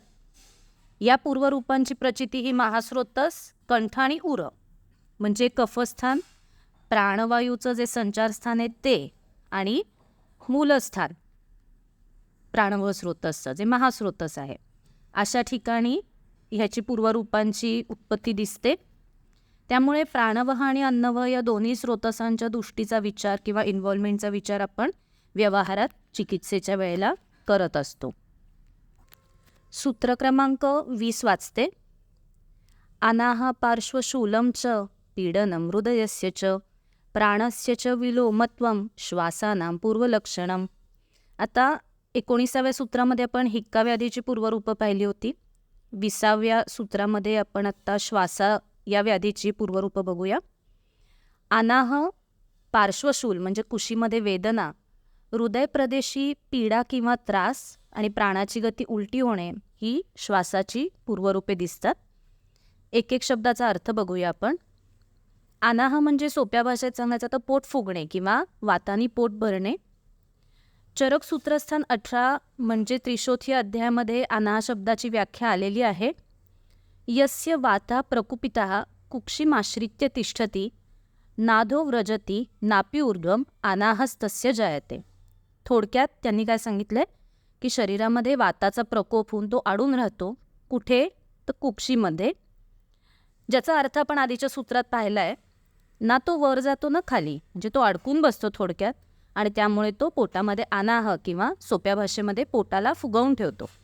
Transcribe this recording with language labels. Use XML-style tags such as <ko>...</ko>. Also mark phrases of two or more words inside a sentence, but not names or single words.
<mr>या पूर्वरूपांची प्रचिती ही महास्रोतस, कंठ आणि उर म्हणजे कफस्थान, प्राणवायूचं जे संचारस्थान आहे ते आणि मूलस्थान प्राणव स्रोतसचं जे महास्रोतस आहे, अशा ठिकाणी ह्याची पूर्वरूपांची उत्पत्ती दिसते. त्यामुळे प्राणवह आणि अन्नवह या दोन्ही स्रोतसांच्या दृष्टीचा विचार किंवा इन्व्हॉल्वमेंटचा विचार आपण व्यवहारात चिकित्सेच्या वेळेला करत असतो. सूत्र क्रमांक 20 वाचते.</mr> <sa>अनाह पार्श्वशूलं च पीडनं हृदयस्य च प्राणस्य च विलोमत्वं श्वासानां पूर्वलक्षणम्.</sa> <mr>आता 19व्या सूत्रामध्ये आपण हिक्का व्याधीची पूर्वरूपं पाहिली होती. 20व्या सूत्रामध्ये आपण आत्ता श्वासा या व्याधीची पूर्वरूपं बघूया. अनाह पार्श्वशूल म्हणजे कुशीमध्ये वेदना, हृदय प्रदेशी पीडा किंवा त्रास आणि प्राणाची गती उलटी होणे ही श्वासाची पूर्वरूपे दिसतात. एक एक शब्दाचा अर्थ बघूया आपण. अनाह म्हणजे सोप्या भाषेत सांगायचं तर पोट फुगणे किंवा वातानी पोट भरणे. चरक सूत्रस्थान 18 म्हणजे त्रिशोथी अध्यायामध्ये अनाह शब्दाची व्याख्या आलेली आहे.</mr> <sa>यस्य वाता प्रकुपितः कुक्षिमाश्रित्य तिष्ठति नादो व्रजति नापी ऊर्ध्वम अनाहस्तस्य जायते.</sa> <mr>थोडक्यात त्यांनी काय सांगितलंय की शरीरामध्ये वाताचा प्रकोप होऊन तो अडून राहतो. कुठे? तर कुक्षीमध्ये, ज्याचा अर्थ आपण आधीच्या सूत्रात पाहिला आहे. ना तो वर जातो ना खाली, म्हणजे तो अडकून बसतो थोडक्यात, आणि त्यामुळे तो पोटामध्ये अनाह किंवा सोप्या भाषेमध्ये पोटाला फुगवून ठेवतो.</mr>